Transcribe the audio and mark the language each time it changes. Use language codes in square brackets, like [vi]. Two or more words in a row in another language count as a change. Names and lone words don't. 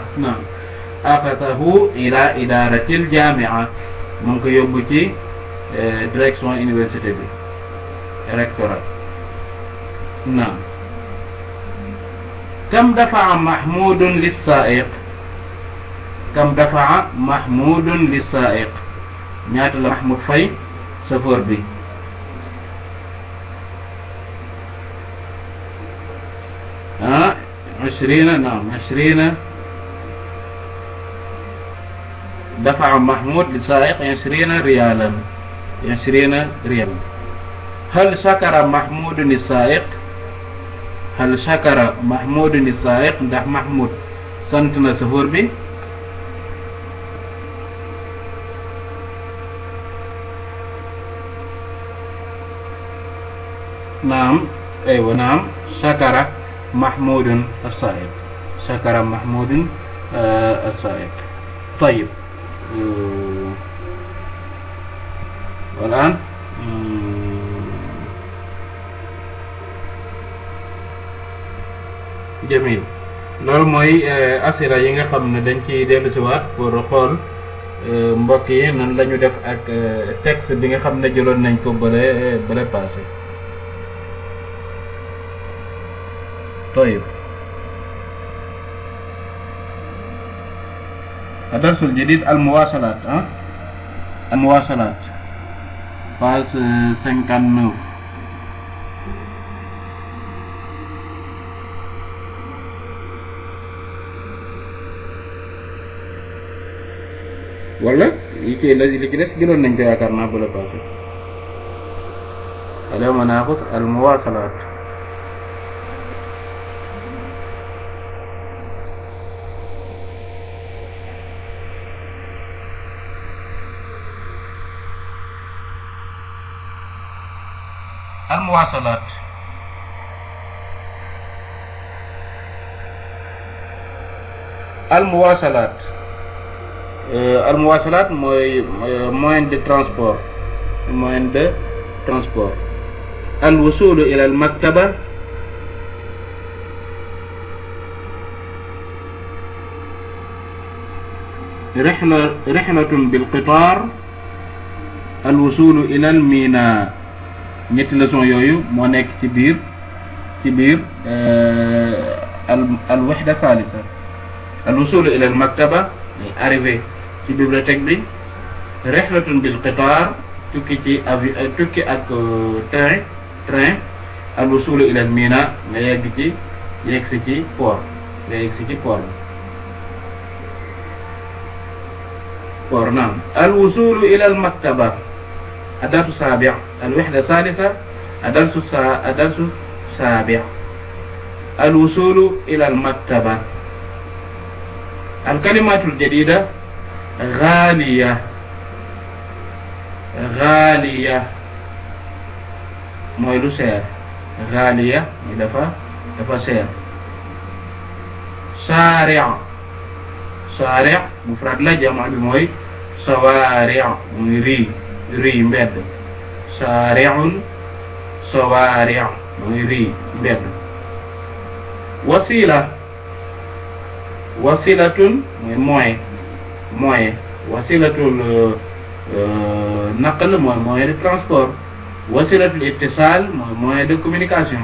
[ar] نعم، أخذه إلى إدارة الجامعة، ممكن يوبو تي [en] direction university [ar] بي rectorate. نعم. كم دفع محمود للسائق؟ كم دفع محمود للسائق؟ [wo] ñaata la Mahmoud fay chauffeur bi? [ar] ها 20. نعم 20. دفع محمود للسائق 20 ريالا. 20 ريالا. هل شكر محمود للسائق؟ هل شكر محمود للسائق؟ [wo] ndax Mahmoud sant na chauffeur bi؟ [ar] نعم أيوة نعم، شكر محمود السائق. شكر محمود السائق. طيب والآن جميل. [wo] loolu mooy asira yi nga xam ne dañ ciy dellu si waat pour xool mbokk yi nan la ñu def ak texte bi nga xam ne jëloon nañ ko bële passé. [ar] طيب الدرس الجديد المواصلات. المواصلات page 59. [wo] wala li ci des jëloon nañ ko yaakaar naa bële passé. [ar] اليوم ناخذ المواصلات. المواصلات. المواصلات. المواصلات [fr] moyen de transport. moyen de transport. [ar] الوصول إلى المكتبة. رحلة بالقطار. الوصول إلى الميناء. [wo] ñetti leçon yooyu moo nekk ci biir [ar] الوحدة الثالثة. الوصول إلى المكتبة [wo] arrivé ci bibliothèque bi. [ar] رحلة بالقطار [wo] tukki ak train. [ar] الوصول إلى الميناء [wo] nga yegg si ci port. [ar] نعم. الوصول إلى المكتبة الدرس السابع. الوحدة الثالثة الدرس السابع. الوصول إلى المكتبة. الكلمات الجديدة غالية. [wo] mooy lu seer. غالية mooy dafa seer. شارع mufrad la, jamaa bi mooy شوارع muy rii mbedd. [ar] شارع شوارع [wo] muy rii mbedd. wasilatun mooy moyen. [ar] وسيلة النقل [wo] mooy [fr] moyen de transport. [ar] وسيلة الاتصال [wo] mooy [fr] moyen de communication.